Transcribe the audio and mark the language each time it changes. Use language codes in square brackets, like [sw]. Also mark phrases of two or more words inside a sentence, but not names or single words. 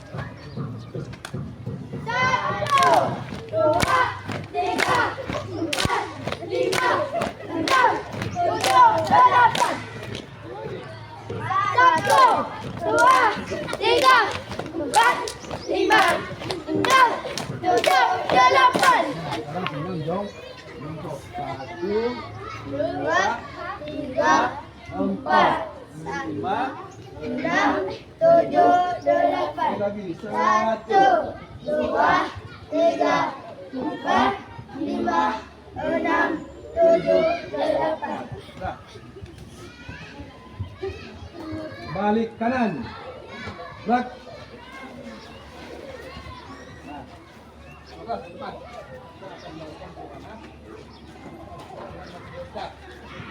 [id] Satu, dua, tiga, empat, lima, enam, tujuh, delapan. Satu, dua, tiga, empat, lima, enam, tujuh, delapan. Sekarang senyum dong. Untuk 1, Dua, tiga, empat, lima, enam, tujuh, delapan. lagi. Satu, dua, tiga, empat, lima, enam, tujuh, delapan. Nah. Balik kanan. Gerak. Nah. Oke, depan. Kita akan melakukan ke kanan.